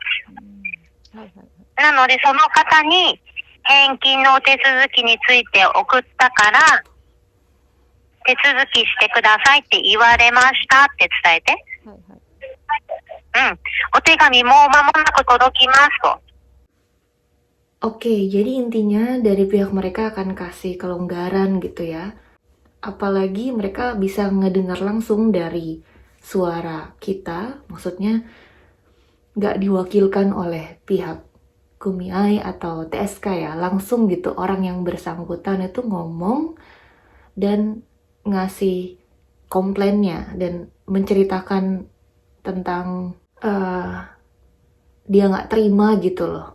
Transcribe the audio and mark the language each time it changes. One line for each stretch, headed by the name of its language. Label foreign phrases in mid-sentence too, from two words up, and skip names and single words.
Japanese: なのでその方に返金のお手続きについて送ったから、手続きしてくださいって言われましたって伝えて。お手紙もう間もなく届きますと。
Indonesian: Oke, jadi intinya dari pihak mereka akan kasih kelonggaran gitu ya. Apalagi mereka bisa ngedengar langsung dari suara kita, maksudnya nggak diwakilkan oleh pihak Kumiai atau TSK ya, langsung gitu orang yang bersangkutan itu ngomong dan ngasih komplainnya dan menceritakan tentang dia nggak terima gitu loh.